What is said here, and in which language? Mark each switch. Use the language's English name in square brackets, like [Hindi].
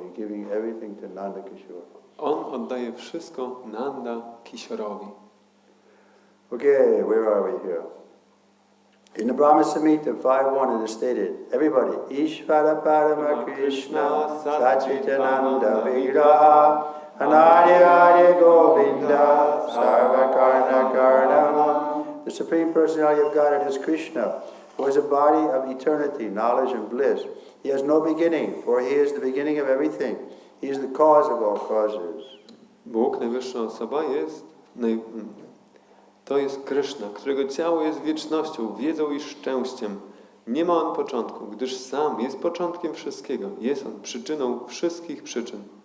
[English] He's giving everything to Nanda Kishore. [Polish] On oddaje wszystko Nanda Kishorowi. [English] Okay, where are we here? In the Brahma Samhita 5.1 it is stated, everybody, [Sanskrit] Ishvara Parama Krishna Sachitananda Vigraha Anadya Adya Govinda Sarva Karna Karnam. [English] The Supreme Personality of Godhead is Krishna, who is a body of eternity, knowledge and bliss. He has no beginning, for he is the beginning of everything. He is the cause of all causes. [Polish] Bóg, najwyższa osoba, jest To jest Kryszna, którego ciało jest wiecznością, wiedzą i szczęściem. Nie ma on początku, gdyż sam jest początkiem wszystkiego. Jest on przyczyną wszystkich przyczyn.